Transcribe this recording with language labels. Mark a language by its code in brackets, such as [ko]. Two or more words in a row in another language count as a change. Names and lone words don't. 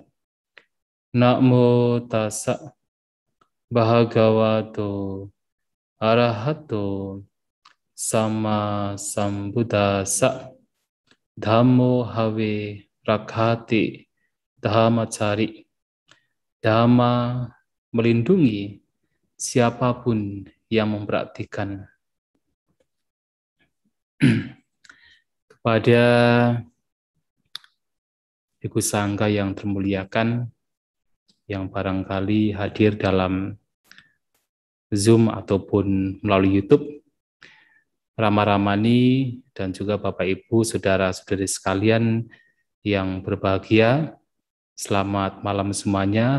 [pi] Namo tassa bhagavato arahato sama sambuddhassa. Dhammo have rakhati dhammacari. [id] Dhamma melindungi siapapun yang mempraktikkan. Kepada Bhikkhu Sangha yang termuliakan, yang barangkali hadir dalam Zoom ataupun melalui YouTube, Rama-Ramani dan juga Bapak Ibu, saudara-saudari sekalian yang berbahagia, selamat malam semuanya.